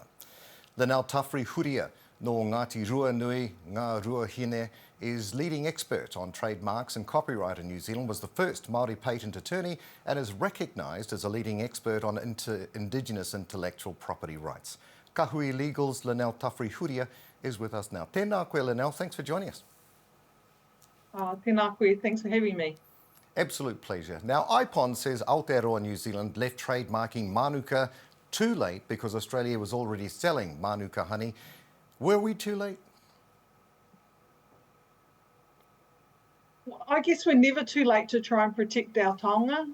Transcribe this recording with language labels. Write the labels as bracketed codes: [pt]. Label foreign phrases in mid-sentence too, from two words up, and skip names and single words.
[en] Linnell Huria no Ngāti Ruanui, Ngā Ruahine, is leading expert on trademarks and copyright in New Zealand, was the first Māori patent attorney and is recognised as a leading expert on Indigenous intellectual property rights. Kahui Legal's Linnell Huria is with us now. [mi] Tēnā koe, Linnell, [en] thanks for joining us. [mi] Tēnā koe, [en] thanks for having me. Absolute pleasure. Now, IPONZ says Aotearoa New Zealand left trademarking Mānuka too late because Australia was already selling Mānuka honey. Were we too late? Well, I guess we're never too late to try and protect our taonga.